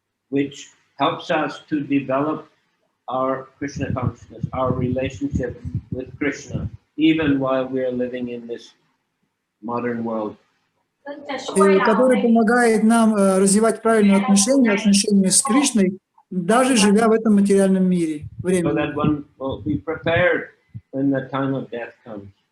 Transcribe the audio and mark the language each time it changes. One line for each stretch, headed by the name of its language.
English: Which helps us to develop our Krishna consciousness, our relationship with Krishna, even while we are living in this modern world.
Russian: Который помогает нам развивать правильные отношения с Кришной, даже живя в этом материальном мире.
English: So that one will be prepared when the time of death comes.